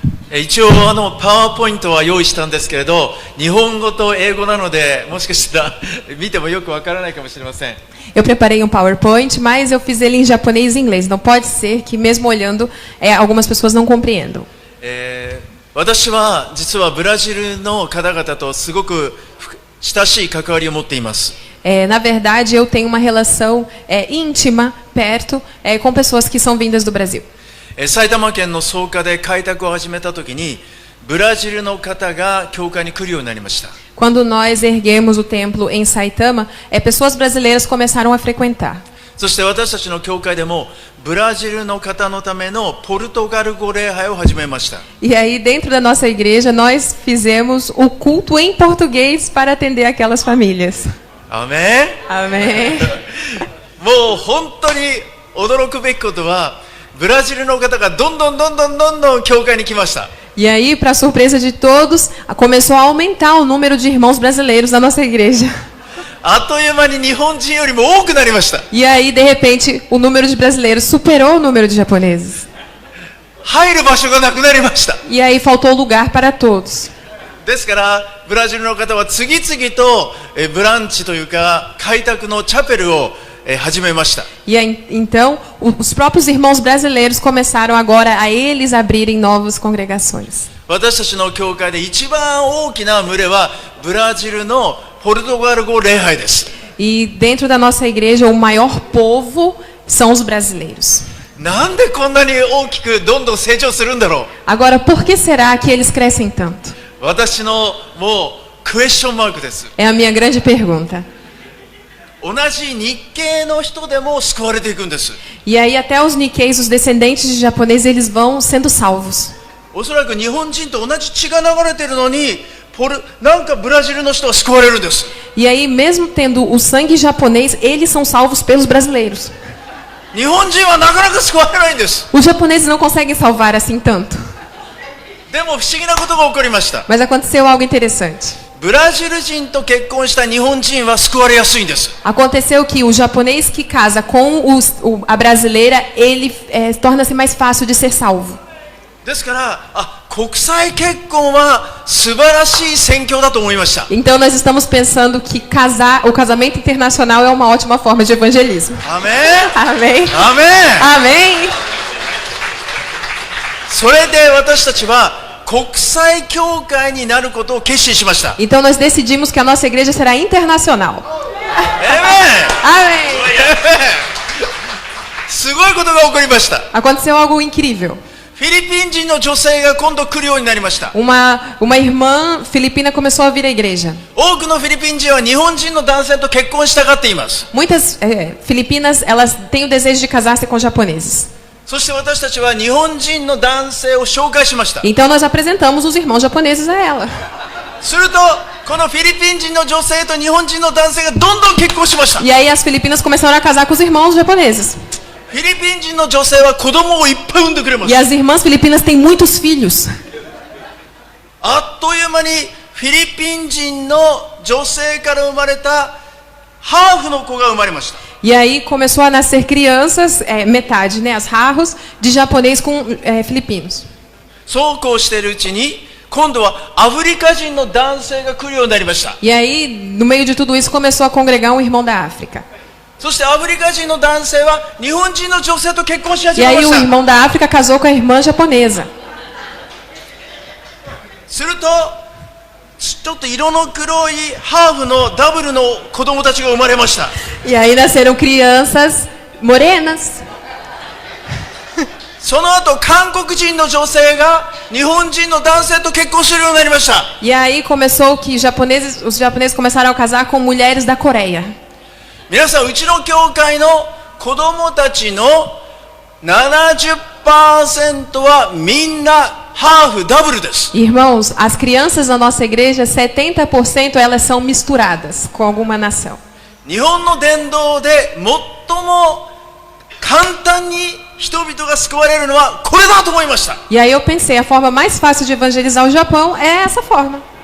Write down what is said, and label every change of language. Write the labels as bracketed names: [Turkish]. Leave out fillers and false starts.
[Japanese] 一応パワーポイントは用意したんですけれど、日本語と英語なのでもしかしたら見てもよくわからないかもしれません。 [Portuguese] Eu preparei um PowerPoint, mas eu fiz ele em japonês e inglês. Não pode ser que mesmo olhando, algumas pessoas não compreendam. [Japanese] 私は実はブラジルの方々とすごく親しい関わりを持っています。 [Portuguese] Na verdade, eu tenho uma relação íntima, perto, com pessoas que são vindas do Brasil. [Japanese] 埼玉県の草加で開拓を始めたときにブラジルの方が教会に来るようになりました。 [Portuguese] Quando nós erguemos o templo em Saitama, pessoas brasileiras começaram a frequentar. [Japanese] そして私たちの教会でもブラジルの方のためのポルトガル語礼拝を始めました。 [Portuguese] E aí, dentro da nossa igreja, nós fizemos o culto em português para atender aquelas famílias. Amém? Amém. [Japanese] もう本当に驚くべきことはブラジルの方がどんどん教会に来ました。 [Portuguese] E aí, para surpresa de todos, começou a aumentar o número de irmãos brasileiros da nossa igreja. [Japanese] あっという間に日本人よりも多くなりました。 [Portuguese] E aí, de repente, o número de brasileiros superou o número de japoneses. [Japanese] 入る場所がなくなりました。 [Portuguese] E aí faltou lugar para todos. [Japanese] ですからブラジルの方は次々とブランチというか開拓のチャペルを始めました。 [Portuguese] E aí, então, os próprios irmãos brasileiros começaram agora a eles abrirem novas congregações. [Japanese] 私たちの教会で一番大きな群れはブラジルのポルトガル語礼拝です。 [Portuguese] E dentro da nossa igreja, o maior povo são os brasileiros. [Japanese] なんでこんなに大きくどんどん成長するんだろう。 [Portuguese] Agora, por que será que eles crescem tanto? [Japanese] 私のもうクエスチョンマークです。 [Portuguese] É a minha grande pergunta. [Japanese] 同じ日系の人でも救われていくんです。 [Portuguese] E aí até os Nikkeis, os descendentes de japoneses, eles vão sendo salvos. [Japanese] おそらく日本人と同じ血が流れているのになんかブラジルの人は救われるんです。 [Portuguese] E aí, mesmo tendo o sangue japonês, eles são salvos pelos brasileiros. [Japanese] 日本人はなかなか救われないんです。 [Portuguese] Os japoneses não conseguem salvar assim tanto. [Japanese] でも不思議なことが起こりました。 [Portuguese] Mas aconteceu algo interessante. [Japanese] ブラジル人と結婚した日本人は救われやすいんです。 [Portuguese] Aconteceu que o japonês que casa com a brasileira, ele torna-se mais fácil de ser salvo. [Japanese] ですから国際結婚は素晴らしい宣教だと思いました。 [Portuguese] Então nós estamos pensando que o casamento internacional é uma ótima forma de evangelismo. Amém? Amém. Amém. Amém. [Japanese] それで私たちは国際教会になることを決心しました。 [Portuguese] Então nós decidimos que a nossa igreja será internacional. Amém. [Japanese] すごいことが起こりました。 [Portuguese] Aconteceu algo incrível. [Japanese] フィリピン人の女性が今度来るようになりました。 [Portuguese] Uma irmã filipina começou a vir à igreja. [Japanese] 多くのフィリピン人は日本人の男性と結婚したがっています。 [Portuguese] Muitas filipinas, elas têm o desejo de casar-se com japoneses. [Japanese] そして私たちは日本人の男性を紹介しました。 [Portuguese] Então nós apresentamos os irmãos japoneses a ela. [Japanese] するとこのフィリピン人の女性と日本人の男性がどんどん結婚しました。 [Portuguese] E aí as filipinas começaram a casar com os irmãos japoneses. [Japanese] フィリピン人の女性は子供をいっぱい産んでくれま [Portuguese] E [Japanese] す。 [Portuguese] as irmãs filipinas têm muitos filhos. [Japanese] あっという間にフィリピン人の女性から生まれたハーフの子が生まれました。 [Portuguese] E aí começou a nascer crianças, metade, né, as rarros, de japonês com filipinos. [Japanese] そうこうしているうちに今度はアフリカ人の男性が来るようになりました。 [Portuguese] E aí, no meio de tudo isso, começou a congregar um irmão da África. [Japanese] そしてアフリカ人の男性は日本人の女性と結婚し始 [Portuguese] E [Japanese] めま [Portuguese] aí [Japanese] し [Portuguese] o [Japanese] た。 [Portuguese] irmão da África casou com a irmã japonesa. [Japanese] するとちょっと色の黒いハーフのダブルの子供たちが生まれました。 [Portuguese] E aí nasceram crianças morenas. [Japanese] その後韓国人の女性が日本人の男性と結婚するようになりました。 [Portuguese] E aí começou que os japoneses começaram a casar com mulheres da Coreia. [Japanese] 皆さん、うちの教会の子供たちの 70% はみんなハーフダブルです。 [Portuguese] Irmãos, as crianças da nossa igreja, 70% elas são misturadas com alguma nação. [Japanese] 日本の伝道で最も簡単に人々が救われるのはこれだと思いました。 [Portuguese] E aí eu pensei, a forma mais fácil de evangelizar o Japão é essa forma.